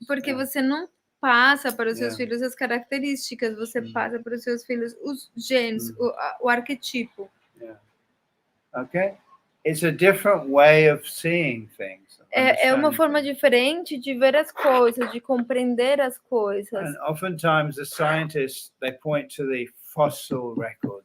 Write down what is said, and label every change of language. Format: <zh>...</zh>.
<pt>Porque você não passa para os seus filhos as características, você passa para os seus filhos os genes, o arquetipo.</pt> <en>Yeah. Okay? It's a different way of seeing things.</en> <pt>É uma forma diferente de ver as coisas, de compreender as coisas.</pt> <en>And oftentimes the scientists, they point to the fossil record.</en>